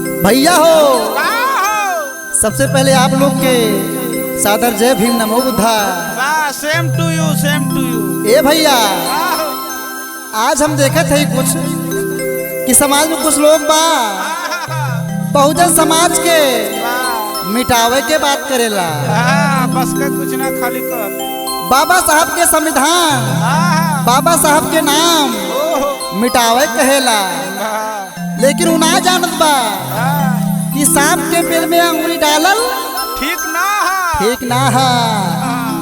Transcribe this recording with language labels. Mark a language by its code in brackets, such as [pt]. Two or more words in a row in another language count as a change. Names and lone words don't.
[bho] भैया हो, सबसे पहले आप लोग के सादर जय भीम नमो बुद्धा। [en] same to you, same to you. [bho] ए भैया, आज हम देखत है कुछ कि समाज में कुछ लोग बहुजन समाज के मिटावे के बात करेला। बस का कुछ ना खाली कर। बाबा साहब के संविधान, बाबा साहब के नाम मिटावे कहेला, लेकिन उ ना जानत बा कि सांप के पेट में अंगुली डालल ठीक ना है।